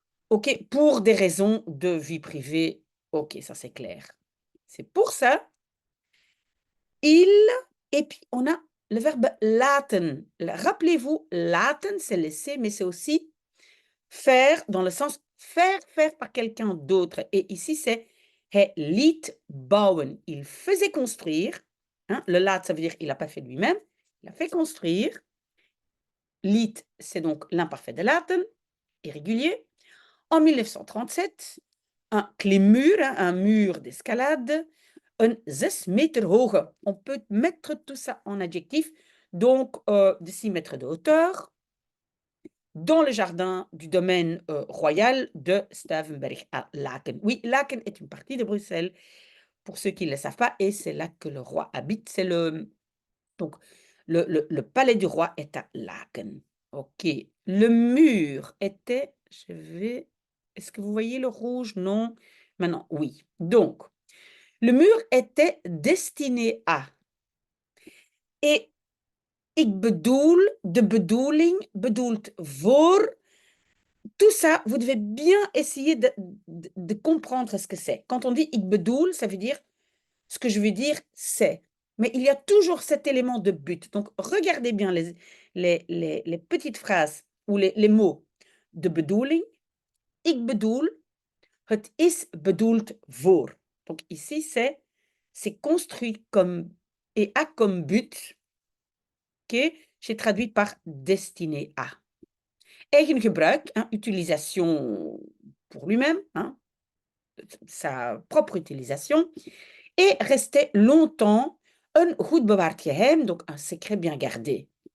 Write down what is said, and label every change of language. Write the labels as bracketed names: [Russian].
[French] OK, pour des raisons de vie privée, OK, ça c'est clair. C'est pour ça, il, et puis on a le verbe laten. Rappelez-vous, laten, c'est laisser, mais c'est aussi faire dans le sens faire par quelqu'un d'autre. Et ici, c'est [Dutch] hij liet bouwen. [French] Il faisait construire. Hein, le laat, ça veut dire il n'a pas fait lui-même. Il a fait construire. Liet, c'est donc l'imparfait de laten, irrégulier. En 1937, un klimmuur, un mur d'escalade, un 6 mètres hoge. On peut mettre tout ça en adjectif, donc de 6 mètres de hauteur, dans le jardin du domaine royal de Stuivenberg à Laken. Oui, Laken est une partie de Bruxelles, pour ceux qui ne le savent pas, et c'est là que le roi habite. C'est donc, le palais du roi est à Laken. OK. Le mur était, est-ce que vous voyez le rouge? Non. Maintenant, oui. Donc, le mur était destiné à. [Dutch] Et ik bedoel, de bedoeling bedoelt voor. [French] Tout ça, vous devez bien essayer de comprendre ce que c'est. Quand on dit [Dutch] ik bedoel, [French] ça veut dire ce que je veux dire, c'est. Mais il y a toujours cet élément de but. Donc, regardez bien les petites phrases ou les mots [Dutch] de bedoeling. Ik bedoel, het is bedoeld voor. [French] Donc, ici, c'est construit comme et a comme but, que j'ai traduit par destiné à. [Dutch] Eigen gebruik, [French] hein, utilisation pour lui-même, hein, sa propre utilisation, et restait longtemps un [Dutch] goed bewaard geheim, [French] donc un secret bien gardé.